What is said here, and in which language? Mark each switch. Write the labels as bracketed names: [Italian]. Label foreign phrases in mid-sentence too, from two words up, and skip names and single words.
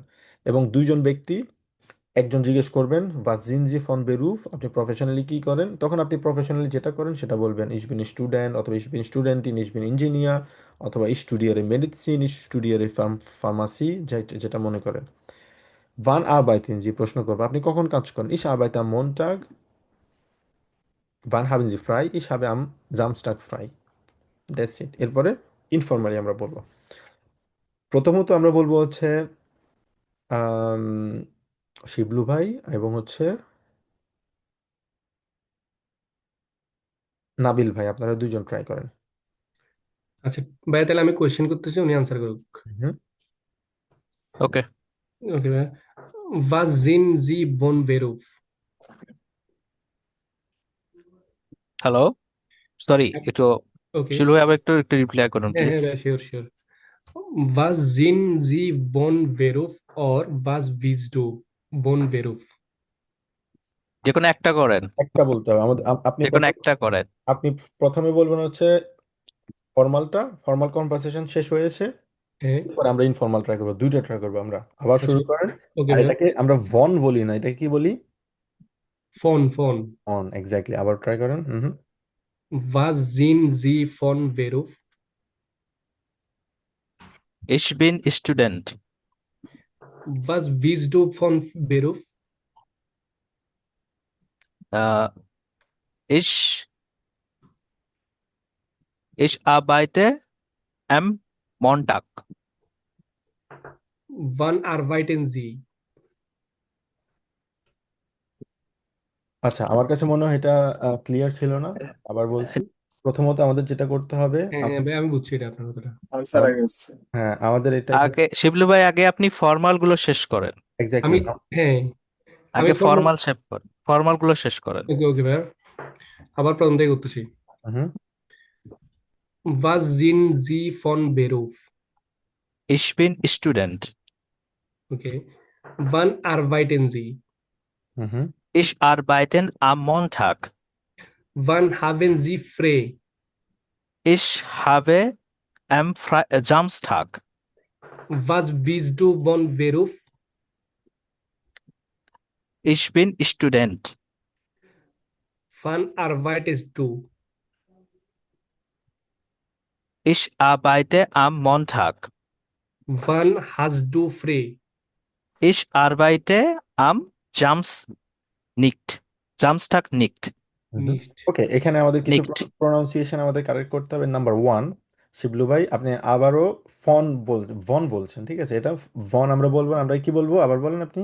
[Bangla] এবং দুইজন ব্যক্তি, একজন জিজ্ঞেস করবেন বা [German] sind Sie von Beruf, [Bangla] আপনি প্রফেশনালি কি করেন, তখন আপনি প্রফেশনালি যেটা করেন সেটা বলবেন, [German] Ich bin Student, [Bangla] অথবা [German] Ich bin Student in, Ich bin Ingenieur, [Bangla] অথবা [German] Ich studiere Medizin, Ich studiere Pharmazie, [Bangla] যেটা মনে করেন। [German] Wann arbeiten Sie, [Bangla] প্রশ্ন করবো আপনি কখন কাজ করেন, [German] Ich arbeite am Montag, wann haben Sie frei, ich habe am Samstag frei. [English] That's it. [Bangla] এরপরে ইনফর্মালি আমরা বলবো। প্রথমত আমরা বলবো হচ্ছে আম, শিবলু ভাই এবং হচ্ছে নাবিল ভাই, আপনারা দুইজন ট্রাই করেন। আচ্ছা ভাইয়া, তাহলে আমি কোয়েশ্চেন করতেছি, উনি আনসার করুক। হুম। ওকে। ওকে ভাইয়া। [German] Was sind Sie von Beruf? [Bangla] হ্যালো, সরি, একটু ওকে, শিলু ভাই আবার একটু একটু রিপ্লাই করুন হ্যাঁ প্লিজ। হ্যাঁ ভাইয়া, শিওর শিওর। [German] Was sind Sie von Beruf or was bist du von Beruf? [Bangla] যে কোনো একটা করেন, একটা বলতে হবে আমাদের, আপনি যে কোনো প্রথম, একটা করেন। আপনি প্রথমে বলবেন হচ্ছে ফর্মালটা, ফর্মাল কনভারসেশন শেষ হয়েছে, হ্যাঁ, এরপর আমরা ইনফর্মাল ট্রাই করবো, দুইটা ট্রাই করবো আমরা। আবার আচ্ছা, শুরু করেন। ওকে আর ভাইয়া। এটাকে আমরা ভন বলি না, এটা কি বলি, ফোন ফোন। অন। এক্স্যাক্টলি, আবার ট্রাই করেন। হুম। [German] Was sind Sie von Beruf? Ich bin Student. Was bist du von Beruf? Ich ich arbeite am Montag. Wann arbeiten Sie? [Bangla] আচ্ছা, আমার কাছে মনে হয় এটা ক্লিয়ার ছিল না, আবার বলছি। প্রথমত আমাদের যেটা করতে হবে, হ্যাঁ হ্যাঁ ভাই, আমি বুঝছি এটা আপনার কথাটা। আনসার আগে এসছে। হ্যাঁ আমাদের এটা আগে শিবলু ভাই, আগে আপনি ফর্মাল গুলো শেষ করেন। এক্স্যাক্টলি। আমি, হ্যাঁ, আমি আগে ফর্মাল শেষ করেন, ফর্মাল গুলো শেষ করেন। ওকে ওকে ভাইয়া, আবার প্রথম থেকে করতেছি। হুম। [German] Was sind Sie von Beruf? Ich bin Student. Okay. Wann arbeiten Sie? হুম। Ich arbeiten am Montag. Wann haben Sie frei? ইস habe am Samstag. Was bist du von Beruf? Ich bin Student. Wann arbeitest du? Ich arbeite am Montag. Wann hast du frei? Ich arbeite am Sams nicht. Samstag nicht. নিস্ট। [Bangla] ওকে, এখানে আমাদের কিছু [German] নিক্ট। [Bangla] প্রনাউন্সিয়েশন আমাদের কারেক্ট করতে হবে। [English] number one, [Bangla] শিবলু ভাই আপনি আবারও ভন বলছেন, ঠিক আছে? এটা ভন আমরা বলবো না, আমরা কি বলবো আবার বলেন আপনি।